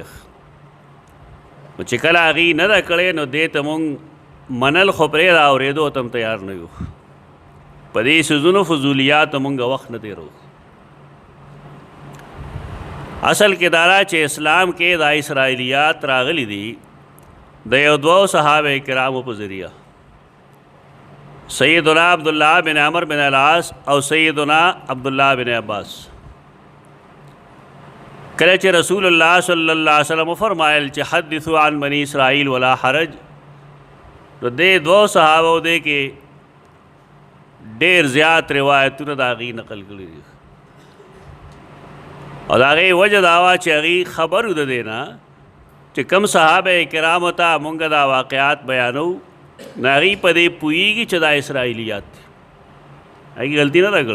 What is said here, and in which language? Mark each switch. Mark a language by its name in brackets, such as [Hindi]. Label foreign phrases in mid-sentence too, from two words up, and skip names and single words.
[Pashto] نو چې کله هغې نه ده کړې نو دې ته مونږ منل خو پرېږده، اورېدو ته هم تیار نه یو. په دې څیزونو فضولیاتو مونږ وخت نه تېرو. اصل کې دا چې اسلام کې دا اسرائیلیات راغلي دي د یو دوو صحابه کرامو په ذریعه، سیدنا عبداللہ بن عمر بن العاص او سیدنا عبداللہ بن عباس. کله چې رسول الله [Arabic] صلی الله علیه وسلم [Pashto] فرمایل چې [Arabic] حدثوا عن بني اسرائیل ولا حرج، [Pashto] نو دې دوه صحابو دې کې ډېر زیات روایتونه د هغې نقل کړي دي، او د هغې وجه دا وه چې هغې خبر د دې نه چې کوم صحابه کرامو ته مونږ دا واقعات بیانو نو هغې په دې پوهېږي چې دا اسرائیلیات دي، هغې غلطي نه ده کړې.